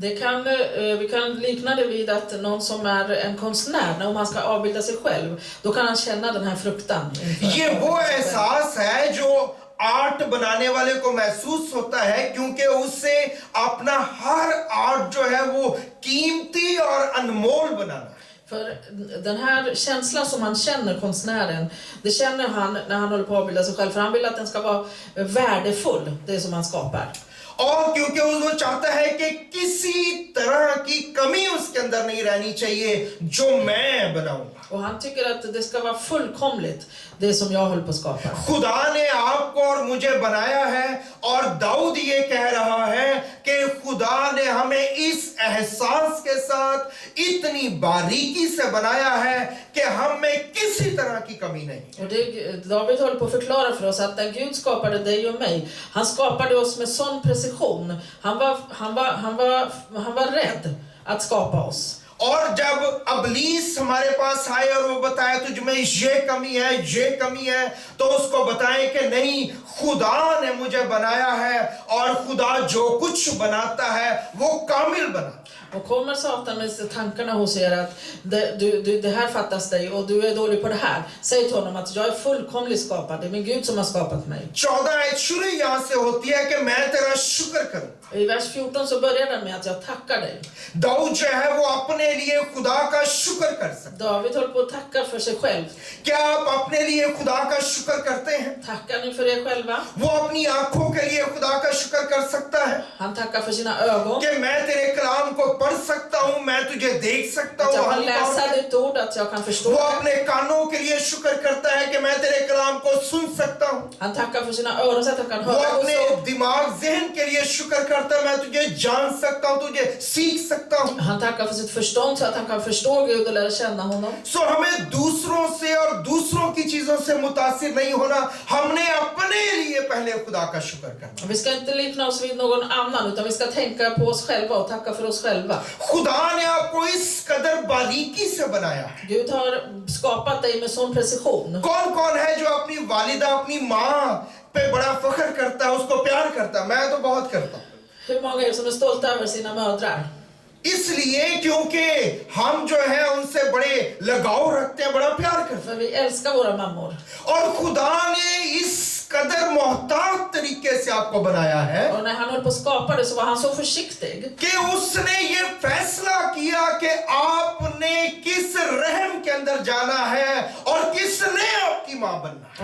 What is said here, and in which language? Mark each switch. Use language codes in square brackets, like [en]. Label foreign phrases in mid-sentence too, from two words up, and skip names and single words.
[sv] Vi kan likna det vid att någon som är en konstnär, om han ska avbilda sig själv, då kan han känna den här fruktan. [ur] یہ وہ احساس ہے جو آرٹ بنانے والے کو محسوس ہوتا ہے، کیونکہ اس سے اپنا ہر آرٹ جو ہے وہ قیمتی اور انمول بنانا. [sv] För den här känslan som han känner, konstnären, det känner han när han håller på att avbilda sig själv. För han vill att den ska vara värdefull, det som han skapar. [ur] اور کیونکہ وہ چاہتا ہے کہ کسی طرح کی کمی اس کے اندر نہیں رہنی چاہیے جو میں بناؤں گا. [sv] Och han tycker att det ska vara fullkomligt, det som jag håller på att skapa. [ur] خدا نے آپ کو اور مجھے بنایا ہے، اور داؤد یہ کہہ رہا ہے کہ خدا نے ہمیں اس احساس کے ساتھ اتنی باریکی سے بنایا ہے کہ ہم میں کسی طرح کی کمی نہیں. [sv] Och David håller på att förklara för oss att när Gud skapade dig och mig, han skapade oss med sån precision. Han var rädd att skapa oss. [ur] اور جب ابلیس ہمارے پاس آئے اور وہ بتائے تجھ میں یہ کمی ہے، تو اس کو بتائیں کہ نہیں، خدا نے مجھے بنایا ہے، اور خدا جو کچھ بناتا ہے وہ کامل بناتا ہے. [sv] Och kommer Satan med tankarna hos er att det här fattas dig och du är dålig på det här, säg till honom att jag är fullkomligt skapad, det är min Gud som har skapat mig. [ur] 14 آیت شروع یہاں سے ہوتی ہے کہ میں تیرا شکر کروں. [sv] I vers 14 så börjar den med att jag tackar dig. [ur] داؤد جو ہے وہ اپنے لیے خدا کا شکر کر سکتا ہے. [sv] David håller på att tacka för sig själv. [ur] کیا آپ اپنے لیے خدا کا شکر کرتے ہیں? हैं? [sv] Tackar ni för er själva? [ur] وہ اپنی آنکھوں کے لیے خدا کا شکر کر سکتا ہے [sv] Han tackar för sina ögon. [ur] کہ میں تیرے کلام کو پڑھ سکتا ہوں، میں تجھے دیکھ سکتا [sv] Att [ur] हूँ [sv] jag kan [ur] वहां [sv] läsa [ur] पर। [sv] ditt ord, att jag kan förstå [ur] वो [sv] det. [ur] اپنے کانوں کے لیے شکر کرتا ہے کہ میں تیرے کلام کو سن سکتا ہوں. [sv] Han tackar för sina öron så att han kan [ur] वो [sv] höra [ur] अपने [sv] Guds ord. [ur] دماغ ذہن کے لیے شکر کرتا ہے، میں تجھے جان سکتا ہوں، تجھے سیکھ سکتا ہوں. [sv] Han tackar för sitt förstånd så att han kan förstå Gud och lära känna honom. [ur] سو ہمیں دوسروں سے اور دوسروں کی چیزوں سے متاثر نہیں ہونا، ہم نے اپنے لیے پہلے خدا کا شکر کرنا. [sv] Vi ska inte likna oss vid någon annan, utan vi ska tänka på oss själva och tacka för oss själva. [ur] خدا نے آپ کو اس قدر باریکی سے بنایا ہے. [sv] Gud har skapat dig med sån precision. [ur] کون کون ہے جو اپنی والدہ، اپنی ماں پہ بڑا فخر کرتا ہے، اس کو پیار کرتا ہے? میں تو بہت کرتا ہوں. [sv] Hur många är det som är stolta över sina mödrar? [ur] اس لیے کیونکہ ہم جو ہے ان سے بڑے لگاؤ رکھتے ہیں، بڑا پیار کرتے ہیں. [sv] För vi älskar våra mammor. [ur] اور خدا نے اس قدر محتاط طریقے سے آپ کو بنایا ہے [sv] Och när han höll på att skapa det så var han så försiktig. [ur] کہ اس نے یہ فیصلہ کیا کہ آپ نے کس رحم کے اندر جانا ہے اور کس نے آپ کی ماں بننا ہے.